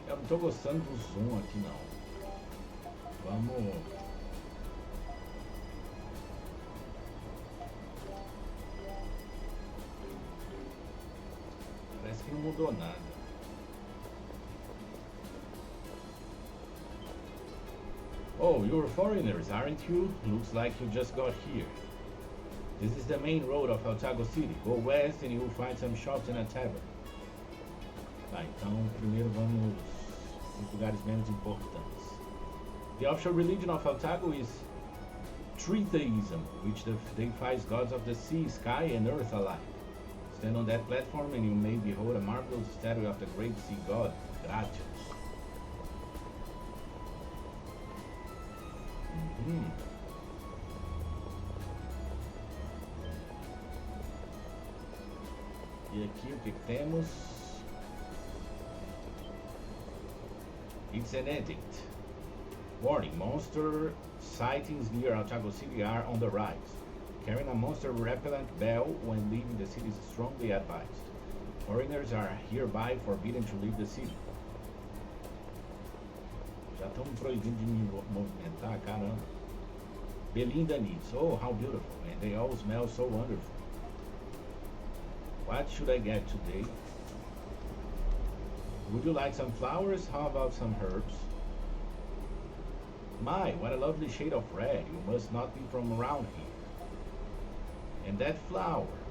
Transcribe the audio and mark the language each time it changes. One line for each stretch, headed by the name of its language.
Portuguese: tô gostando do zoom aqui não. Vamos... Parece que não mudou nada.
English: Oh, you're foreigners, aren't you? Looks like you just got here. This is the main road of Otago City. Go west and you'll find some shops and a tavern.
Portuguese: Tá, então primeiro vamos nos lugares menos importantes.
English: The official religion of Otago is tritheism, which deifies gods of the sea, sky, and earth alike. Stand on that platform and you may behold a marvelous statue of the great sea god, Gratias.
Portuguese: E aqui o que temos?
English: It's an edict. Warning, monster sightings near Otago City are on the rise. Carrying a monster repellent bell when leaving the city is strongly advised. Foreigners are hereby forbidden to leave the city.
Portuguese: Já estão proibindo de me movimentar, caramba.
English: Belinda needs. Oh, how beautiful. And they all smell so wonderful. What should I get today? Would you like some flowers? How about some herbs? My, what a lovely shade of red. You must not be from around here. And that flower.